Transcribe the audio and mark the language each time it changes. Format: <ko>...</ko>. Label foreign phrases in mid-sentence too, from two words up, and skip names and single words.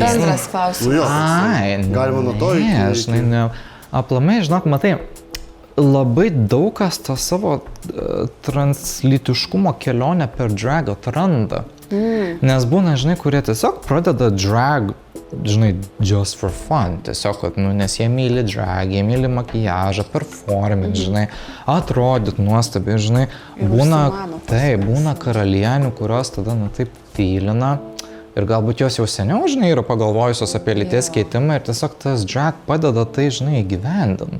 <lt>Bendras klausimas. Ai, galima nuo to ne, žinai, ne. Aplamai, žinok, matai, labai daug kas tą savo translytiškumo kelionę per drag atranda. Nes būna, žinai, kurie tiesiog pradeda drag, žinai,</lt> <en>just for fun.</en> <lt>Tiesiog, kad, nu, nes jie myli drag, jie myli makijažą, performint, žinai, atrodyt nuostabiai, žinai. Būna karalienių, kurios tada, nu, taip tylina. Ir galbūt jos jau seniau, žinai, yra pagalvojusios apie lyties keitimą ir tiesiog tas drag padeda tai, žinai, įgyvendint.</lt>